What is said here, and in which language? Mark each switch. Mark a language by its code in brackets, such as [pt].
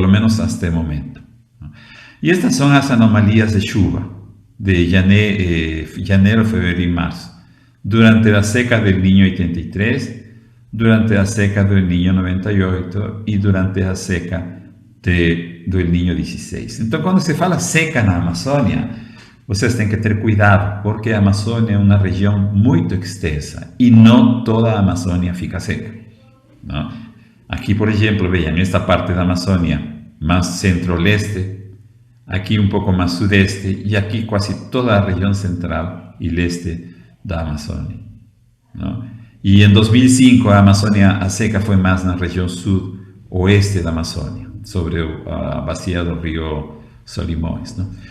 [es] Por lo menos hasta el momento, ¿no? Y estas son las anomalías de chuva de enero, febrero y marzo, durante la seca del Niño 83, durante la seca del Niño 98 y durante la seca del Niño 16. Entonces, cuando se [pt] fala seca na Amazônia, vocês têm que ter cuidado, porque a Amazônia é uma região muito extensa e não toda a Amazônia fica seca, [es] ¿no? Aquí, por ejemplo, vean esta parte [pt] da Amazônia [es] más centro-leste, aquí un poco más sudeste y aquí casi toda la región central y leste da Amazônia, ¿no? Y en 2005 [pt] a Amazônia a seca [es] fue más en la región sudoeste da Amazônia, [pt] sobre a bacia do [es] río Solimões, ¿no?